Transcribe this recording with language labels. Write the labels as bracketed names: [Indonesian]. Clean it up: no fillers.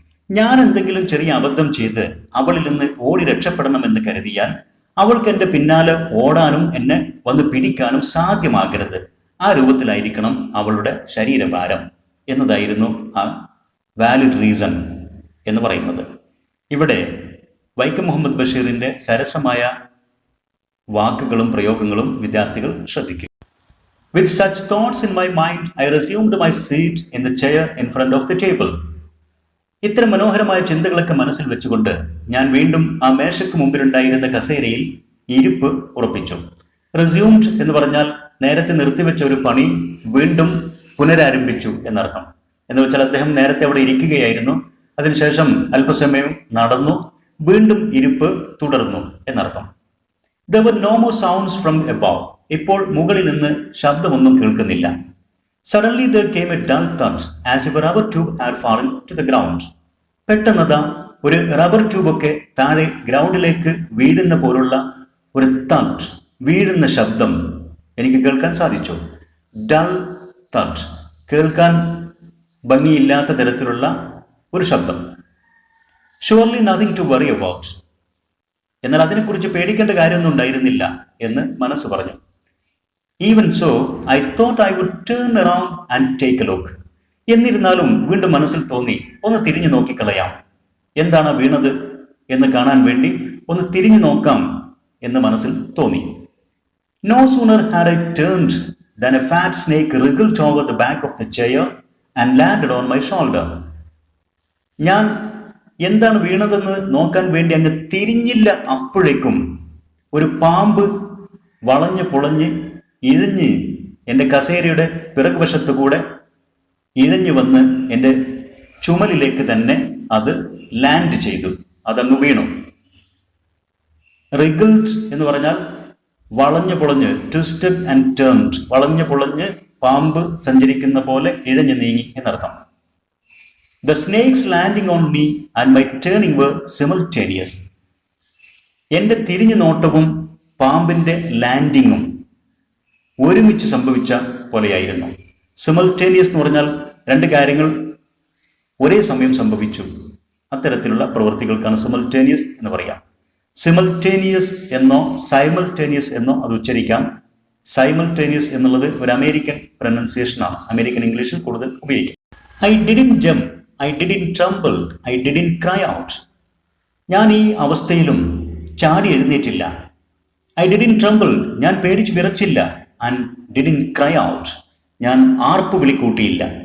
[Malayalam] ഞാൻ എന്തെങ്കിലും ചെറിയ അബദ്ധം ചെയ്ത് അവളിൽ നിന്ന് ഓടി രക്ഷപ്പെടണമെന്ന് കരുതിയാൽ അവൾക്ക് എൻ്റെ പിന്നാലെ ഓടാനും എന്നെ വന്ന് പിടിക്കാനും സാധ്യമാകരുത്. ആ രൂപത്തിലായിരിക്കണം അവളുടെ ശരീരഭാരം എന്നതായിരുന്നു ആ [English] valid reason [Malayalam] എന്ന് പറയുന്നത്. ഇവിടെ വൈക്കം മുഹമ്മദ് ബഷീറിൻ്റെ സരസമായ വാക്കുകളും പ്രയോഗങ്ങളും വിദ്യാർത്ഥികൾ ശ്രദ്ധിക്കുക. [English] With such thoughts in my mind, I resumed my seat in the chair in front of the table. [Malayalam] ഇത്തരം മനോഹരമായ ചിന്തകളൊക്കെ മനസ്സിൽ വെച്ചുകൊണ്ട് ഞാൻ വീണ്ടും ആ മേശയ്ക്ക് മുമ്പിലുണ്ടായിരുന്ന കസേരയിൽ ഇരിപ്പ് ഉറപ്പിച്ചു. റെസ്യൂംഡ് എന്ന് പറഞ്ഞാൽ നേരത്തെ നിർത്തിവെച്ച ഒരു പണി വീണ്ടും പുനരാരംഭിച്ചു എന്നർത്ഥം. എന്ന് വെച്ചാൽ അദ്ദേഹം നേരത്തെ അവിടെ ഇരിക്കുകയായിരുന്നു, അതിനുശേഷം അല്പസമയം നടന്നു, വീണ്ടും ഇരിപ്പ് തുടർന്നു എന്നർത്ഥം. [English] There were no more sounds from above. [Malayalam] ഇപ്പോൾ മുകളിൽ നിന്ന് ശബ്ദമൊന്നും കേൾക്കുന്നില്ല. [English] Suddenly there came a dull thud as if a rubber tube had fallen to the ground. [Malayalam] പെട്ടെന്നതാ ഒരു റബ്ബർ ട്യൂബൊക്കെ താഴെ ഗ്രൗണ്ടിലേക്ക് വീഴുന്ന പോലുള്ള ഒരു തഡ്, വീഴുന്ന ശബ്ദം എനിക്ക് കേൾക്കാൻ സാധിച്ചു. [English] dull thud, [Malayalam] കേൾക്കാൻ ഭംഗിയില്ലാത്ത തരത്തിലുള്ള ഒരു ശബ്ദം. [English] Surely nothing to worry about. [Malayalam] എന്നാൽ അതിനെക്കുറിച്ച് പേടിക്കേണ്ട കാര്യമൊന്നും ഉണ്ടായിരുന്നില്ല എന്ന് മനസ്സ് പറഞ്ഞു. [English] Even so I thought I would turn around and take a look. [Malayalam] എന്നിരുന്നാലും വീണ്ടും മനസ്സിൽ തോന്നി ഒന്ന് തിരിഞ്ഞു നോക്കിക്കളയാം, എന്താണ് വീണത് എന്ന് കാണാൻ വേണ്ടി ഒന്ന് തിരിഞ്ഞു നോക്കാം എന്ന് മനസ്സിൽ തോന്നി. [English] No sooner had I turned than a fat snake wriggled over the back of the chair and landed on my shoulder. [Malayalam] ഞാൻ എന്താണ് വീണതെന്ന് നോക്കാൻ വേണ്ടി അങ്ങ് തിരിഞ്ഞില്ല, അപ്പോഴേക്കും ഒരു പാമ്പ് വളഞ്ഞ് പൊളഞ്ഞ് ഇഴഞ്ഞ് എൻ്റെ കസേരയുടെ പിറകുവശത്തു കൂടെ ഇഴഞ്ഞു വന്ന് എൻ്റെ ചുമലിലേക്ക് തന്നെ അത് ലാൻഡ് ചെയ്തു, അതങ്ങ് വീണു. റിഗിൾഡ് എന്ന് പറഞ്ഞാൽ വളഞ്ഞു പൊളഞ്ഞ്, [English] twisted and turned, [Malayalam] വളഞ്ഞു പൊളഞ്ഞ് പാമ്പ് സഞ്ചരിക്കുന്ന പോലെ ഇഴഞ്ഞു നീങ്ങി എന്നർത്ഥം. [English] The snakes landing on me and my turning were simultaneous. [Malayalam] എൻ്റെ തിരിഞ്ഞു നോട്ടവും പാമ്പിൻ്റെ ലാൻഡിങ്ങും ഒരുമിച്ച് സംഭവിച്ച പോലെയായിരുന്നു. സിമൾട്ടേനിയസ് എന്ന് പറഞ്ഞാൽ രണ്ട് കാര്യങ്ങൾ ഒരേ സമയം സംഭവിച്ചു, അത്തരത്തിലുള്ള പ്രവൃത്തികൾക്കാണ് സിമൾട്ടേനിയസ് എന്ന് പറയാം. സിമൾട്ടേനിയസ് എന്നോ സൈമൾട്ടേനിയസ് എന്നോ അത് ഉച്ചരിക്കാം. സൈമൾട്ടേനിയസ് എന്നുള്ളത് ഒരു അമേരിക്കൻ പ്രൊനൗൺസിയേഷനാണ്, അമേരിക്കൻ ഇംഗ്ലീഷിൽ കൂടുതൽ ഉപയോഗിക്കും. [English] I didn't jump, I didn't tremble, I didn't cry out. [Malayalam] ഞാൻ ഈ അവസ്ഥയിലും ചാടി എഴുന്നേറ്റില്ല. [English] I didn't tremble, [Malayalam] ഞാൻ പേടിച്ച് വിറച്ചില്ല. [English] And didn't cry out, [Malayalam] ഞാൻ ആർപ്പ് വിളി കൂട്ടിയില്ല.